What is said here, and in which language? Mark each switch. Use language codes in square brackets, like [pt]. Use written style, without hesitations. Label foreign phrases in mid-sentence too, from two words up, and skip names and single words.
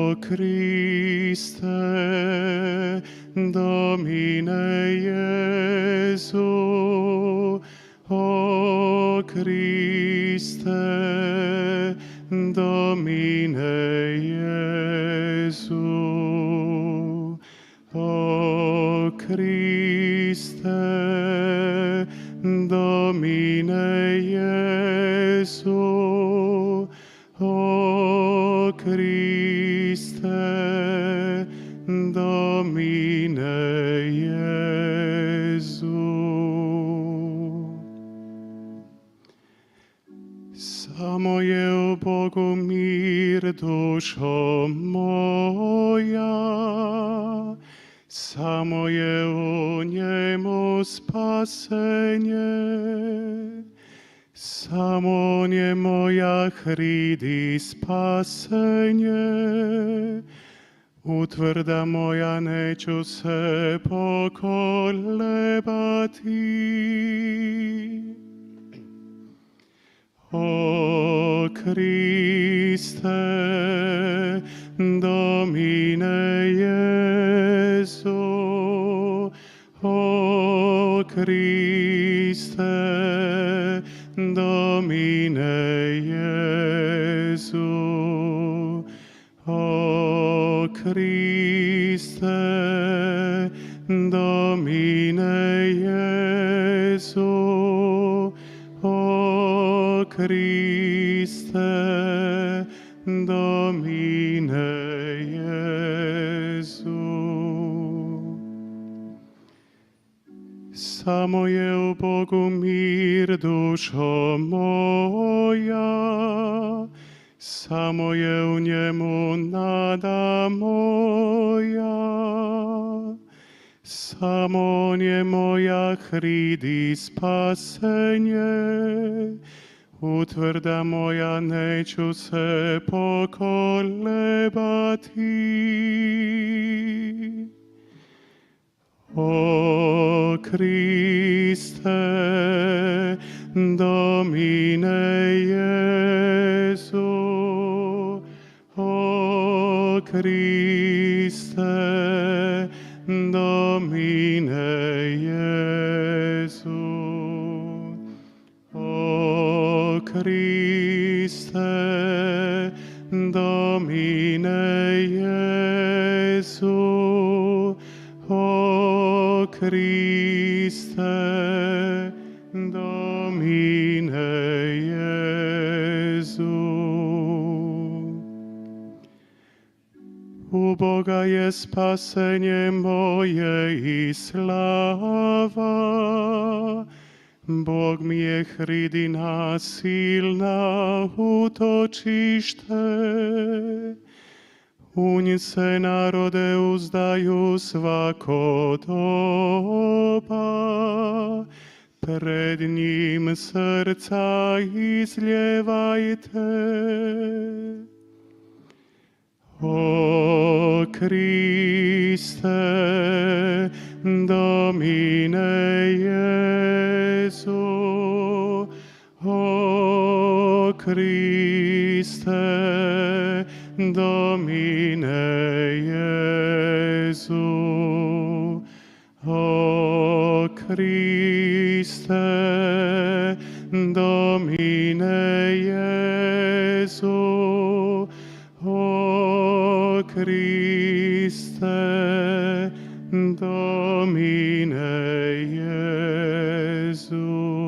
[la] Christe, Domine Iesu, o Christe, Domine Iesu, o Christe, Domine Iesu, o Christe, Domine Iesu. [hr] Samo je u Bogu mir, dušo moja, samo je u njemu spasenje, samo on je moja hridi spasenje, utvrda moja, neću se pokolebati. [la] O Christe, Domine Iesu, o Christe, Domine Iesu, o Christe, Domine Iesu, o Christe, Domine Iesu. [hr] Samo je u Bogu mir, dušo moja, samo je u njemu nada moja, samo on je moja hridi spasenje, utvrda moja, neću se pokolebati. [la] O Christe, Domine Iesu, o Christe, Domine Iesu, o Christe, Domine Iesu, o Christe, Domine Iesu. [hr] U Boga je spasenje moje i slava, Bog mi je hridina silna, utočište. U njih se narode uzdaju svako doba, pred njim srca izljevajte. [la] O Christe, Domine Iesu, o Christe, Domine Iesu, o Christe, Domine Iesu, o Christe, Domine Iesu.